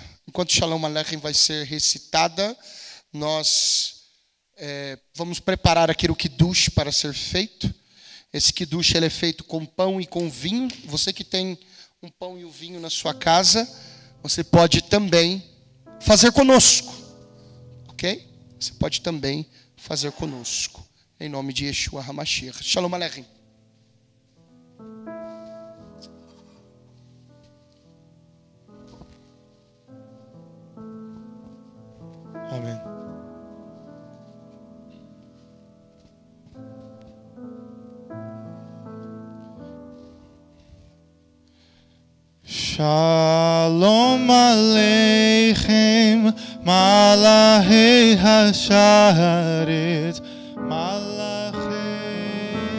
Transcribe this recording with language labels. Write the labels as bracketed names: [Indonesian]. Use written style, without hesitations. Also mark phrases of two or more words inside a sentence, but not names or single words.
[Portuguese] Enquanto o [Hebrew] שלום עליכם [Portuguese] vai ser recitada, nós vamos preparar aqui o Kiddush para ser feito. Esse Kiddush ele é feito com pão e com vinho. Você que tem um pão e o vinho na sua casa, você pode também fazer conosco, ok? Você pode também fazer conosco, em nome de [Hebrew] ישוע המשיח. שלום עליכם. Amém. שלום עליכם, מלאכי השרת, מלאכי